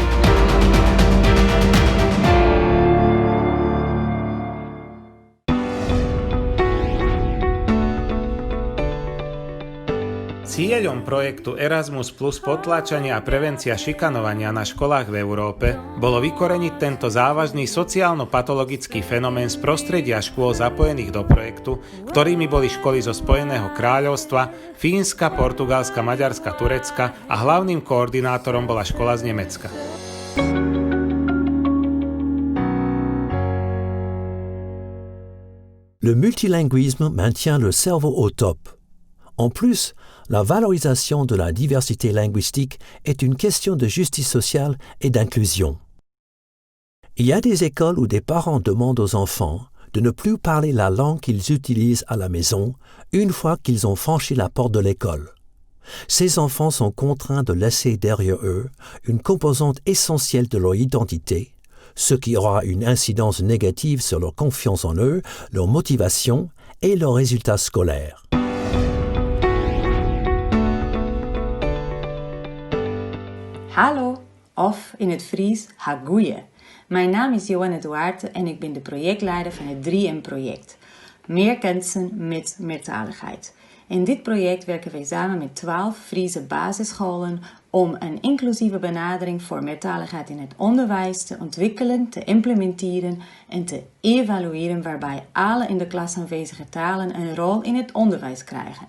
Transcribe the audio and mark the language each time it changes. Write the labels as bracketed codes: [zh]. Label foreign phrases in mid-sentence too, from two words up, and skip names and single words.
[sk] Cieľom projektu Erasmus plus potláčania a prevencia šikanovania na školách v Európe bolo vykoreniť tento závažný sociálno-patologický fenomén z prostredia škôl zapojených do projektu, ktorými boli školy zo Spojeného kráľovstva, Fínska, Portugalska, Maďarska, Turecka a hlavným koordinátorom bola škola z Nemecka. [fr] Le multilinguisme maintient le cerveau au top. En plus, la valorisation de la diversité linguistique est une question de justice sociale et d'inclusion. Il y a des écoles où des parents demandent aux enfants de ne plus parler la langue qu'ils utilisent à la maison une fois qu'ils ont franchi la porte de l'école. Ces enfants sont contraints de laisser derrière eux une composante essentielle de leur identité, ce qui aura une incidence négative sur leur confiance en eux, leur motivation et leurs résultats scolaires. [nl] Hallo, of in het Fries, hagoeie. Mijn naam is Johanne Duarte en ik ben de projectleider van het 3M-project. Meer kansen met meertaligheid. In dit project werken wij samen met 12 Friese basisscholen om een inclusieve benadering voor meertaligheid in het onderwijs te ontwikkelen, te implementeren en te evalueren, waarbij alle in de klas aanwezige talen een rol in het onderwijs krijgen.